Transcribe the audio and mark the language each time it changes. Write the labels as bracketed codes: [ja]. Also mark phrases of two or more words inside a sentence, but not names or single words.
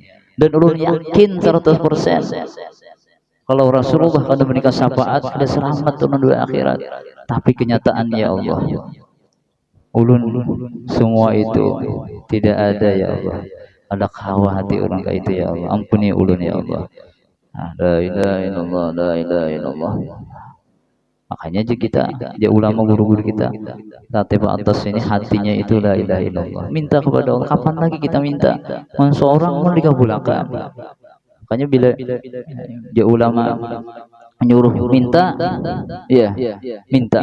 [bjn] Dan ulun yakin 100% kalau Rasulullah kada memberikan syafaat ada selamat ulun di akhirat. Tapi kenyataannya [ar] يا الله, [bjn] ulun semua itu tidak ada [ar] يا الله. [bjn] Ada kawa hati orang kayak itu [ar] يا الله. [bjn] Ampuni ulun [ar] يا الله. لا إله إلا الله، لا إله إلا الله. [bjn] Makanya aja kita, ya ulama guru-guru kita, tatib atas ini hatinya itu [ar] لا إله إلا الله. [bjn] Minta kepada Allah. Kapan lagi kita minta? Seorang mau dikabulkan. Makanya bila ya ulama menyuruh minta, ya minta.